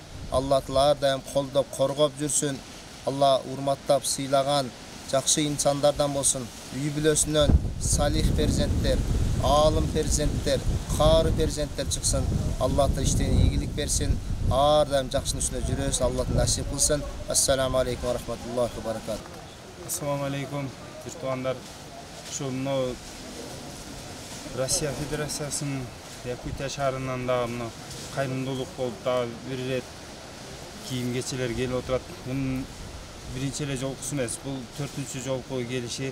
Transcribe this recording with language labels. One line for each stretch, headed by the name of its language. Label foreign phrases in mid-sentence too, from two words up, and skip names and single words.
Kyrgyz: Алла Таала ар дайым колдоп, коргоп жүрсүн. Алла урматтап сыйлаган жакшы инсандардан болсун. Үй бүлөсүнөн салих перзенттер, аалым перзенттер, каары перзенттер чыксын. Алла Таала иштерине ийгилик берсин. Ар дайым жакшынын үстүндө жүрөбүз. Алла Таала насип кылсын.
Arabic: السلام عليكم ورحمة الله وبركاته. السلام عليكم,
Kyrgyz: бир туугандар. Ушул мына Россия Федерациясынын Якутия шаарынан дагы мына кайрымдуулук болуп дагы бир ирет кийим кечелер келип отурат. Мунун биринчи эле жолкусу эмес, бул 4-чү жолку келиши.